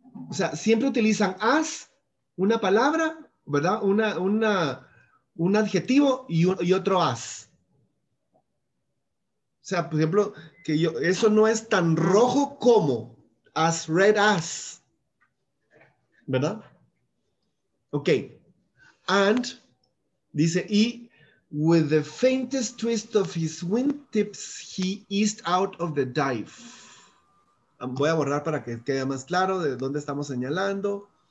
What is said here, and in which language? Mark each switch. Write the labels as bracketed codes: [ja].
[es] O sea, siempre utilizan as, una palabra, ¿verdad? Un adjetivo y otro as. O sea, por ejemplo, eso no es tan rojo como [en] as red as. [es] ¿Verdad? Ok. [en] And, [es] dice, y [en] with the faintest twist of his wingtips, he eased out of the dive. [es] Voy a borrar para que quede más claro de dónde estamos señalando.